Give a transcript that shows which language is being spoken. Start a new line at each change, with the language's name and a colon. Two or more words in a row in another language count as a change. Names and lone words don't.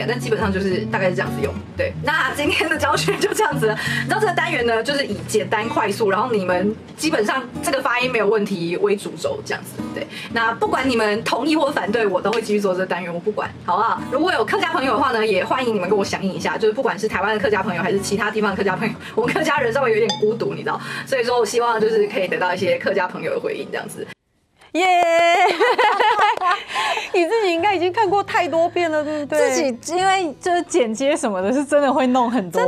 Chinese: 但基本上就是大概是這樣子用。對，那今天的教學就這樣子了。你知道這個單元呢，就是以簡單快速，然後你們基本上這個發音沒有問題為主軸，這樣子。對，那不管你們同意或反對，我都會繼續做這個單元，我不管，好不好？如果有客家朋友的話呢，也歡迎你們跟我響應一下，就是不管是台灣的客家朋友，還是其他地方的客家朋友，我們客家人稍微有點孤獨，你知道，所以說我希望就是可以得到一些客家朋友的回應，這樣子。耶！你自己应该已经看过太多遍了，对不对？自己因为就是剪接什么的，是真的会弄很多遍，